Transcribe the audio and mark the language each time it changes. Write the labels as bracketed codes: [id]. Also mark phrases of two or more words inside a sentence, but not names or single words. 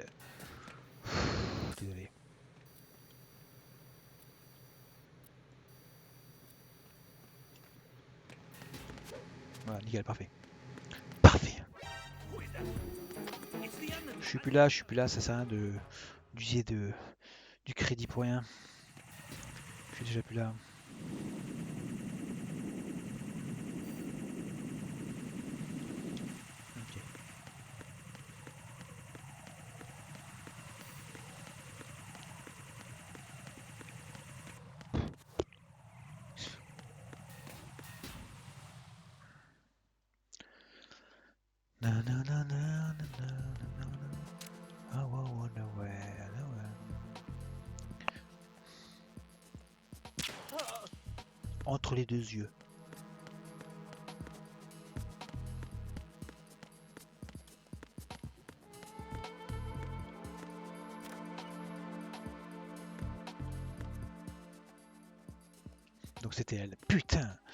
[fr] Désolé. Voilà, nickel, parfait. Parfait. Je suis plus là, ça sert à rien d'user du crédit pour rien. Je suis déjà plus là. Ok. Na na na na na na na na. [en] I wonder where. [fr] entre les deux yeux. Donc c'était elle. Putain.